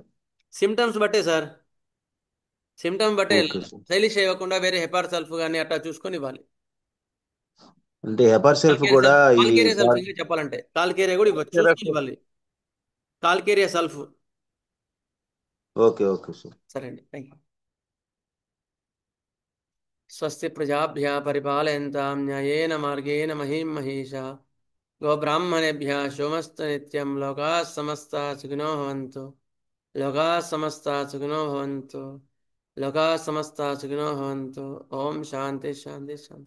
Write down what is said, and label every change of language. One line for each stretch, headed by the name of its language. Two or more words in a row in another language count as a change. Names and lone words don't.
Telugu: సిమ్టమ్స్ బట్టే సార్, సిమ్టమ్స్ బట్టే శైలీషియా ఇవ్వకుండా వేరే హెపార్ సల్ఫ్ కానీ అట్లా చూసుకొని ఇవ్వాలి. అంటే హెపార్ సల్ఫ్ కూడా చెప్పాలంటే కాల్కేరియా కూడా ఇవ్వచ్చు, ఇవ్వాలి. కాల్కేరియా సల్ఫ్.
English: okay okay sir.
Telugu: సరే అండి,
English: thank you.
Sanskrit: స్వస్తి ప్రజాభ్యः పరిపాలయంతాం న్యాయేన మార్గేణ మహీం మహేషాः गोब्राह्मणेभ्यः शुभमस्तु नित्यं। लोकाः समस्ताः सुखिनो भवन्तु। लोकाः समस्ताः सुखिनो भवन्तु। लोकाः समस्ताः सुखिनो भवन्तु। ओम शांति शांति शांति।